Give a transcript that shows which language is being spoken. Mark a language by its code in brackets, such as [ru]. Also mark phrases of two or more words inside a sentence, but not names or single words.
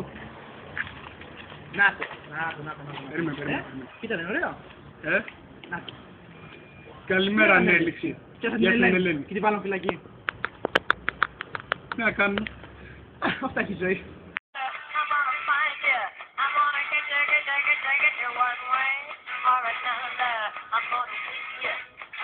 [el] Να το. Περίμενε. Ήταν ωραίο. Να το. Καλημέρα, Ανέλυξη. Πιάσαν την Ελένη και την βάλαν φυλακή. Τι να κάνουμε? Αυτά έχει η ζωή. [en] One way or another, I'm gonna get you.